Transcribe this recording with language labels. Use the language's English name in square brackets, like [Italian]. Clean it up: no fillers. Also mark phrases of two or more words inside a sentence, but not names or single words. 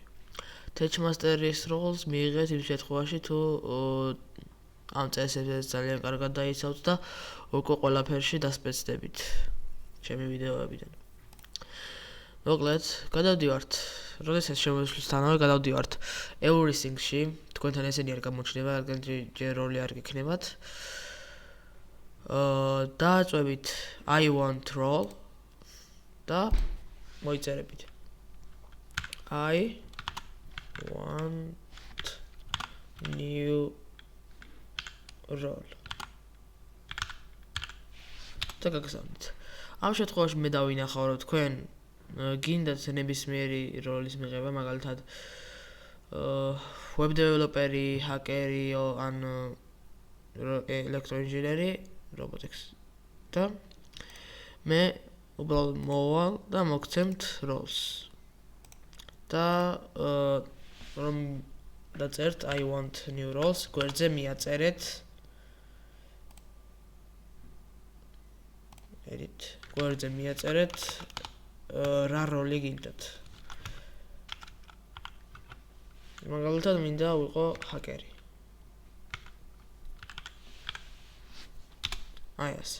[Georgian] Techmaster-ის როლს მიიღეთ იმ შემთხვევაში, თუ ამ წესებს ძალიან კარგად დაიცავთ და უკვე ყველაფერში დასპეცდებით ჩემი ვიდეოებიდან. მოკლედ, გადავდივართ. როდესაც შემოსვლისთანავე გადავდივართ everything-ში. თქვენთან ესენი არ გამოჩნდება, რადგან ჯერ როლი არ გექნებათ. დააწვევით [English] I want role [Georgian] და მოიწერებით. [English] I want new role. [Georgian] და გაგზავნით. ამ შემთხვევაში მე დავინახავ, რომ თქვენ გინდათ ნებისმიერი როლის მიღება, მაგალითად [English] web developer-ი, [Georgian] hacker-ი ან electro-engineer-ი, robotics. და მე უბრალოდ მოვალ და მოგცემთ roles. და რომ დაწერთ [English] I want new roles, [Georgian] გვერდზე მიაწერეთ გვერდზე მიაწერეთ რა როლი გინდათ. მაგალითად მინდა ვიყო ჰაკერი. აი ასე.